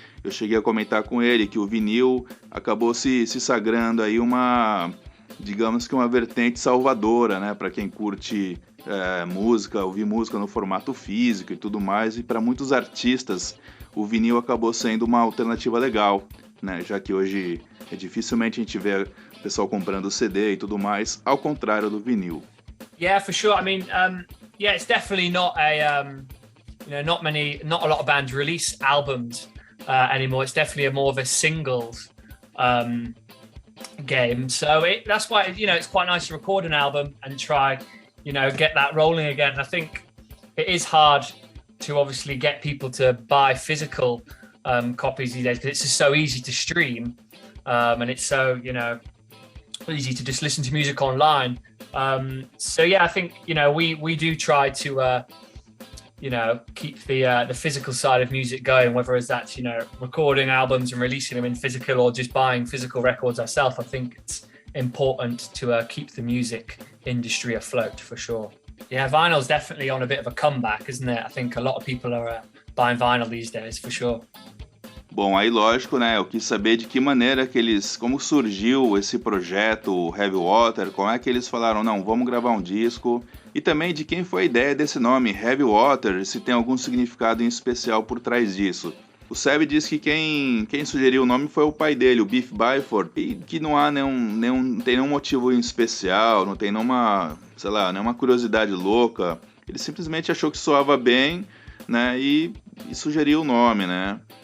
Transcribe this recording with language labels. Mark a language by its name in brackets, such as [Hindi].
[Portuguese] Eu cheguei a comentar com ele que o vinil acabou se sagrando aí digamos que uma vertente salvadora, né, para quem curte música, ouvir música no formato físico e tudo mais, e para muitos artistas o vinil acabou sendo uma alternativa legal, né, já que hoje dificilmente a gente vê pessoal comprando CD e tudo mais, ao contrário do vinil. [English] Yeah, for sure. I mean, yeah, it's definitely not not a lot of bands release albums anymore. It's definitely more of a singles game. So that's why, it's quite nice to record an album and try, get that rolling again. And I think it is hard to obviously get people to buy physical copies these days, because it's just so easy to stream, and it's so, easy to just listen to music online. So yeah, I think, we do try to, keep the physical side of music going, whether that's, recording albums and releasing them in physical or just buying physical records ourselves. I think it's important to keep the music industry afloat, for sure. Yeah, vinyl's definitely on a bit of a comeback, isn't it? I think a lot of people are buying vinyl these days, for sure. [Portuguese] Bom, aí lógico, né, eu quis saber de que maneira que como surgiu esse projeto Heavy Water, como é que eles falaram, não, vamos gravar um disco, e também de quem foi a ideia desse nome, Heavy Water, se tem algum significado em especial por trás disso. O Seb disse que quem sugeriu o nome foi o pai dele, o Biff Byford, e que não há não tem nenhum motivo em especial, não tem nenhuma curiosidade louca, ele simplesmente achou que soava bem, né, e sugeriu o nome, né.